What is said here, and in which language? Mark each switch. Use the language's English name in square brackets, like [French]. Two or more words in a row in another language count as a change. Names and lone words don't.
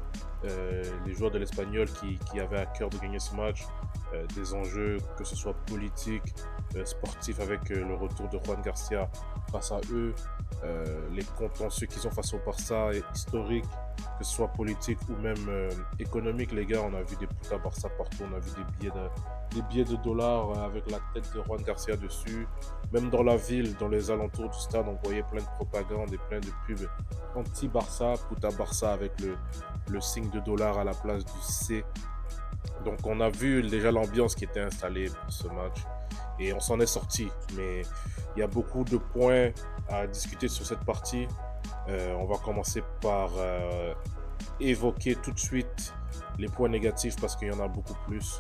[French] Les joueurs de l'Espagnol qui avaient à cœur de gagner ce match, des enjeux que ce soit politiques, sportifs avec le retour de Juan Garcia face à eux, les contentieux qu'ils ont face au Barça historiques, que ce soit politique ou même économique les gars. On a vu des putas Barça partout, on a vu des billets de dollars avec la tête de Juan Garcia dessus. Même dans la ville, dans les alentours du stade, on voyait plein de propagande et plein de pubs anti-Barça, puta Barça avec le signe de dollar à la place du C. Donc on a vu déjà l'ambiance qui était installée pour ce match et on s'en est sorti. Mais il y a beaucoup de points à discuter sur cette partie. On va commencer par évoquer tout de suite les points négatifs parce qu'il y en a beaucoup plus.